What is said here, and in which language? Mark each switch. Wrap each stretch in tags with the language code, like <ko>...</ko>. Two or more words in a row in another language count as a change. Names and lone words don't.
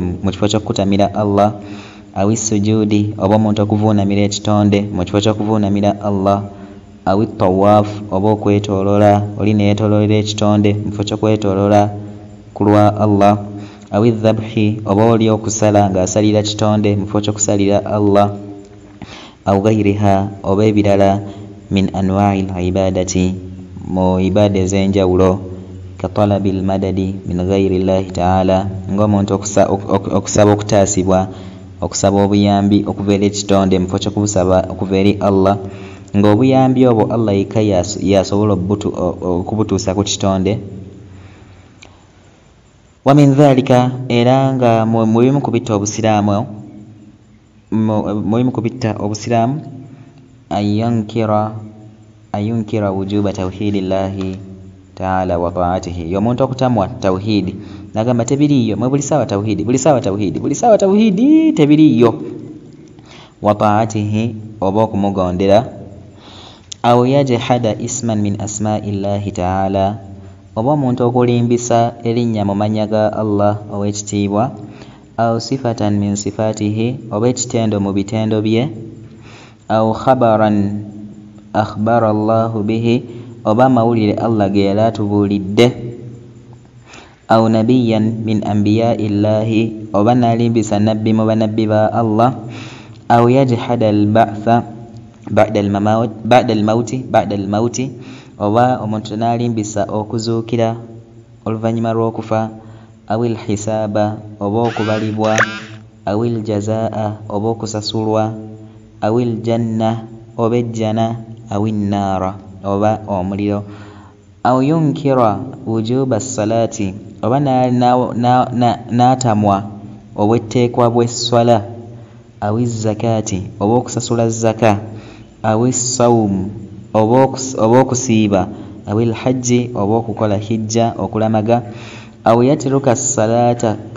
<lg>mu kifo ky'okukutamira Allah</lg> <ar>أو السجود</ar> <lg>oba omuntu okuvuunamira ekitonde mu kifo ky'okuvuunamira Allah</lg> <ar>أو الطواف</ar> <lg>oba okwetoolola oli neyeetoololera ekitonde mu kifo ky'okwetoolola ku lwa Allah</lg> <ar>أو الذبح</ar> <lg>oba oli okusala ng'asalira kitonde mu kifo ky'okusalira Allah</lg> <ar>أو غيرها</ar> <lg>oba ebirala</lg> <ar>من أنواع العبادة</ar> <lg>mu ibada ez'enjawulo</lg> <ar>كطلب المدد من غير الله تعالى</ar> <lg>ng'omuntu okusaba okutaasibwa okusaba obuyambi okuva eri ekitonde mu kifo ky'okubusaba okuva eri Allah ng'obuyambi obwo Allah yekka yasobola okubutuusa ku kitonde</lg> <ar>ومن ذلك</ar> <lg>era nga mu bimu ku bitta obusiraamu</lg> <ar>أن ينكر وجوب توحيد الله تعالى وطاعته</ar> <lg>y'omuntu okutamwa tawhidi nagamba tebiriyo mwe buli sawa tawhidi tebiriyo</lg> <ar>وطاعته</ar> <lg>oba okumugondera</lg> <ar>أو يجحد اسما من أسماء الله تعالى</ar> <lg>oba omuntu okulimbisa erinnya mu mannya ga Allah ow'ekitiibwa</lg> <ar>أو صفة من صفاته</ar> <lg>oba ekitendo mu bitendo bye</lg> <ar>أو خبرا أخبر الله به</ar> <lg>oba mawulire Allah ge yali atubuulidde</lg> <ar>أو نبيا من أنبياء الله</ar> <lg>oba nalimbisa nabbi mu banabbi ba Allah</lg> <ar>أو يجحد البعث بعد الموت</ar> <lg>oba omuntu n'alimbisa okuzuukira oluvannyuma lw'okufa</lg> <ar>أو الحساب</ar> <lg>oba okubalibwa</lg> <ar>أو الجزاء</ar> <lg>oba okusasulwa</lg> <ar>أو الجنة</ar> <lg>oba ejjana</lg> <ar>أو النار</ar> <lg>oba omuliro</lg> <ar>أو ينكر وجوب الصلاة</ar> <lg>oba n'atamwa obwetteekwa bw'esswala</lg> <ar>أو الزكاة</ar> <lg>oba okusasula zaka</lg> <ar>أو الصوم</ar> <lg>oba okusiiba</lg> <ar>أو الحج</ar> <lg>oba okukola hijja okulamaga</lg> <ar>أو يترك الصلاة</ar>